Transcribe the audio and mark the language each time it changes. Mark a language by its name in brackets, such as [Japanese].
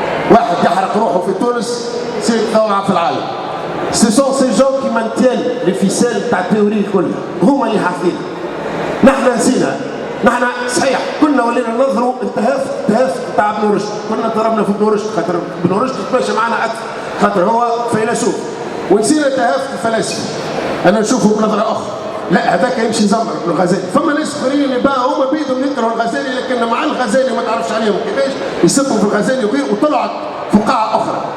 [Arabic] واحد يحرق روحه في تونس سير ثورة في العالم. [French] Ce sont ces gens qui maintiennent les ficelles [Arabic] تاع التيوري كلها، هما اللي حافظين. نحن نسينا، نحن صحيح كنا ولينا ننظروا التهافت تاع ابن رشد، كنا ضربنا في ابن رشد خاطر ابن رشد تماشى معنا اكثر، خاطر هو فيلسوف، ونسينا تهافت الفلاسفه. انا نشوفه بنظره اخرى، لا هذاك يمشي يزمر ابن الغزالي. فما ناس اخرين اللي بقى هما بيدهم يكرهوا الغزالي، لكن مع الغزالي ما تعرفش عليهم كيفاش يسبوا في الغزالي وغير، وطلعت فقاعه اخرى.